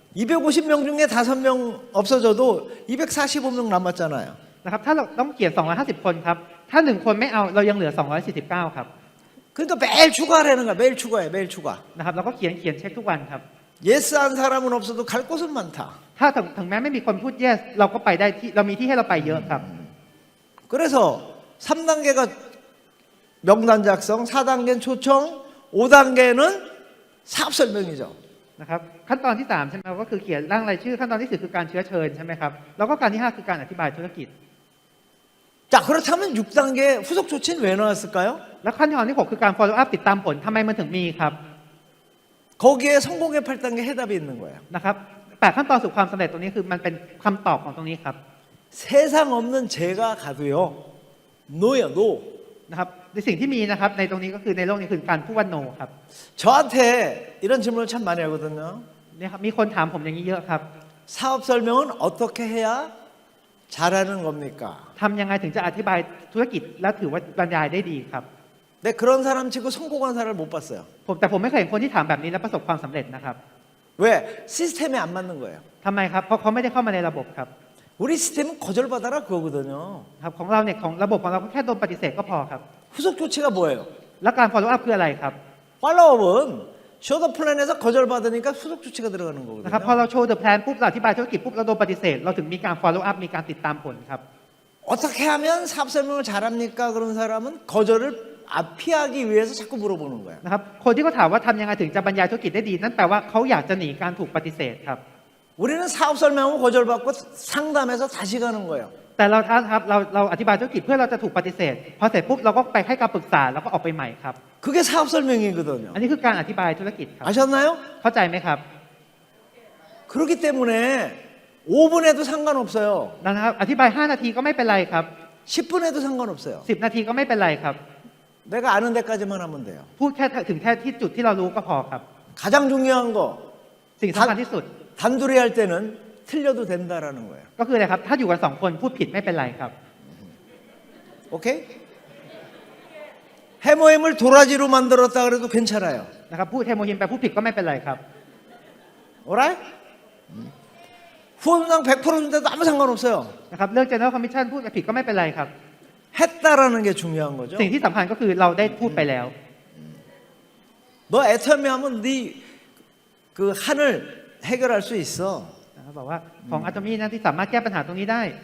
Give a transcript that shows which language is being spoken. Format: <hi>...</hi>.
<ko>250명 중에 5명 없어져도 245명 남았잖아요.</ko> <th>นะครับถ้าเราต้องเขียน250 คนครับถ้า1คนไม่เอาเรายังเหลือ249ครับ</th> <ko>그러니까 매일 추가하라는 거야. 매일 추가해. 매일 추가.</ko> <th>นะครับเราก็เขียนเช็คทุกวันครับ</th> <ko>예스 한 사람은 없어도 갈 곳은 많다.</ko> <th>ถ้าถึงแม้ไม่มีคนพูด yes เราก็ไปได้ที่เรามีที่ให้เราไปเยอะครับ</th> <ko>그래서 3단계가 명단 작성, 4단계는 초청, 5단계는 사업 설명이죠.</ko> <th>นะครับขั้นตอนที่3ใช่ไหมครับก็คือเขียนร่างรายชื่อขั้นตอนที่4คือการเชื้อเชิญใช่ไหมครับแล้วก็การที่5คือการอธิบายธุรกิจ</th> <ko>자, 그렇다면 6단계 후속 조치는 왜 나왔을까요?</ko> <th>แล้วขั้นตอนที่6คือการ follow up ติดตามผลทำไมมันถึงมีครับ</th> <ko>거기에 성공의 8단계 해답이 있는 거예요.</ko> <th>นะครับ8ขั้นตอนสู่ความสำเร็จตรงนี้คือมันเป็นคำตอบของตรงนี้ครับ</th> <ko>세상 없는 제가 가도요. 노예요, 노.</ko> <th>นะครับในสิ่งที่มีนะครับในตรงนี้ก็คือในโลกนี้คือการพูดว่า no ครับ</th> <ko>저한테 이런 질문을 참 많이 하거든요.</ko> <th>เนี่ยครับมีคนถามผมอย่างนี้เยอะครับ</th> <ko>사업 설명은 어떻게 해야 잘하는 겁니까?</ko> <th>ทำยังไงถึงจะอธิบายธุรกิจและถือว่าบรรยายได้ดีครับ</th> <ko>네, 그런 사람 치고 성공한 사람을 못 봤어요.</ko> <th>แต่ผมไม่เคยเห็นคนที่ถามแบบนี้แล้วประสบความสำเร็จนะครับ</th> <ko>왜? 시스템에 안 맞는 거예요.</ko> <th>ทำไมครับเพราะเขาไม่ได้เข้ามาในระบบครับ</th> <ko>우리 시스템은 거절받아라 그거거든요.</ko> <th>ครับของเราเนี่ยของระบบของเราก็แค่โดนปฏิเสธก็พอครับ</th> <ko>후속 조치가 뭐예요?</ko> <th>แล้วการ follow up คืออะไรครับ</th> <ko>팔로업은 쇼더 플랜에서 거절받으니까 후속 조치가 들어가는</ko> <th>นะครับพอ</th> <ko>거거든요.</ko> <th>เราโชว์ the plan ปุ๊บเราอธิบายธุรกิจปุ๊บเราโดนปฏิเสธเราถึงมีการ follow up มีการติดตามผลครับ</th> <ko>어떻게 하면 사업 설명을 잘합니까? 그런 사람은 거절을 피하기 위해서 자꾸 물어보는 거야.</ko> <th>นะครับคนที่เขาถามว่าทำยังไงถึงจะบรรยายธุรกิจได้ดีนั่นแปลว่าเขาอยากจะหนีการถูกปฏิเสธครับ</th> <ko>우리는 사업 설명하고 거절받고 상담해서 다시 가는 거예요.</ko> <th>แต่เราครับเราอธิบายธุรกิจเพื่อเราจะถูกปฏิเสธพอเสร็จปุ๊บเราก็ไปให้การปรึกษาแล้วก็ออกไปใหม่ครับ</th> <ko>그게 사업 설명이거든요.</ko> <th>อันนี้คือการอธิบายธุรกิจครับ</th> <ko>아셨나요?</ko> <th>เข้าใจไหมครับ</th> <ko>그렇기 때문에 5분에도 상관없어요.</ko> <th>นะครับอธิบาย5นาทีก็ไม่เป็นไรครับ</th> <ko>10분에도 상관없어요.</ko> <th>10นาทีก็ไม่เป็นไรครับ</th> <ko>내가 아는 데까지만 하면 돼요.</ko> <th>พูดแค่ถึงแค่ที่จุดที่เรารู้ก็พอครับ</th> <ko>가장 중요한 거</ko> <th>สิ่งสำคัญที่สุด</th> <ko>단둘이 할 때는 틀려도 된다라는 거예요.</ko> <th>ก็คืออะไรครับถ้าอยู่กัน2คนพูดผิดไม่เป็นไรครับ</th> <ko>오케이? 해모임을 도라지로 만들었다 그래도 괜찮아요.</ko> <th>นะครับพูดเทโมฮิมไปพูดผิดก็ไม่เป็นไรครับ</th> <ko>오라이? 후원상 100% 준대도 아무 상관없어요.</ko> <th>นะครับเรื่อง general commission พูดไปผิดก็ไม่เป็นไรครับ</th> <ko>했다라는 게 중요한 거죠.</ko> <th>สิ่งที่สำคัญก็คือเราได้พูดไปแล้ว</th> <ko>너 애터미 하면 네 그 한을 해결할 수 있어.</ko> <th>นะครับบอกว่าของอะตอมี่นั้นที่สามารถแก้ปัญหาตรงนี้ได้</th>